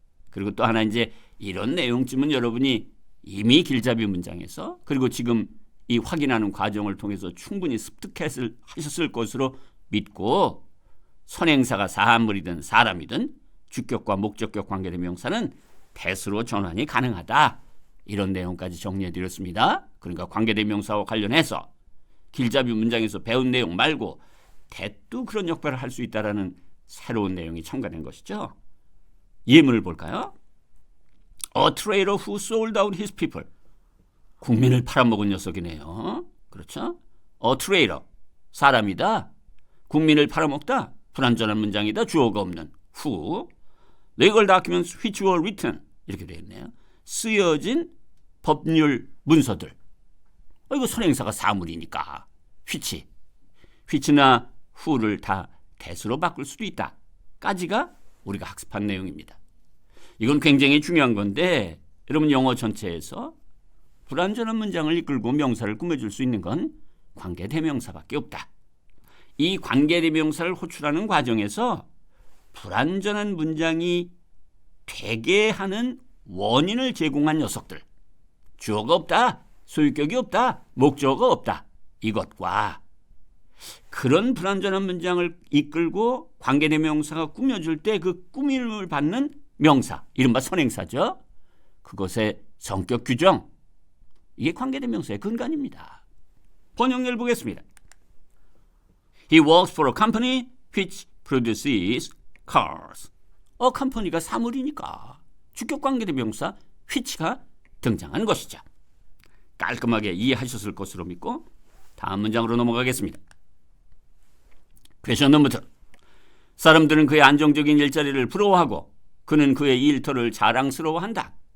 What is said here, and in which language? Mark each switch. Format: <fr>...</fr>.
<ko>그리고 또 하나 이제 이런 내용쯤은 여러분이 이미 길잡이 문장에서 그리고 지금 이 확인하는 과정을 통해서 충분히 습득하셨을 것으로 믿고 선행사가 사물이든 사람이든 주격과 목적격 관계대명사는 대수로 전환이 가능하다. 이런 내용까지 정리해드렸습니다. 그러니까 관계대명사와 관련해서 길잡이 문장에서 배운 내용 말고 대도 그런 역할을 할 수 있다는 새로운 내용이 첨가된 것이죠. 예문을 볼까요?</ko> <en>A trader who sold out his people.</en> <ko>국민을 팔아먹은 녀석이네요. 그렇죠?</ko> <en>A trader,</en> <ko>사람이다. 국민을 팔아먹다. 불완전한 문장이다. 주어가 없는 who.</ko> <en>legal documents which were written.</en> <ko>이렇게 되어 있네요. 쓰여진 법률 문서들. 이거 선행사가 사물이니까 which나 who를 다 대수로 바꿀 수도 있다. 까지가 우리가 학습한 내용입니다. 이건 굉장히 중요한 건데 여러분 영어 전체에서 불완전한 문장을 이끌고 명사를 꾸며줄 수 있는 건 관계대명사밖에 없다. 이 관계대명사를 호출하는 과정에서 불완전한 문장이 되게 하는 원인을 제공한 녀석들. 주어가 없다, 소유격이 없다, 목적어가 없다. 이것과 그런 불완전한 문장을 이끌고 관계대명사가 꾸며줄 때 그 꾸밈을 받는 명사, 이른바 선행사죠. 그것의 성격 규정, 이게 관계대명사의 근간입니다. 번역을 보겠습니다.</ko> <en>He works for a company which produces cars.</en> <ko>컴퍼니가 사물이니까 주격 관계대명사 which가 등장하는 것이죠. 깔끔하게 이해하셨을 것으로 믿고 다음 문장으로 넘어가겠습니다. 퀘션 넘버 2. 사람들은 그의 안정적인 일자리를 부러워하고 그는 그의 일터를 자랑스러워한다.</ko>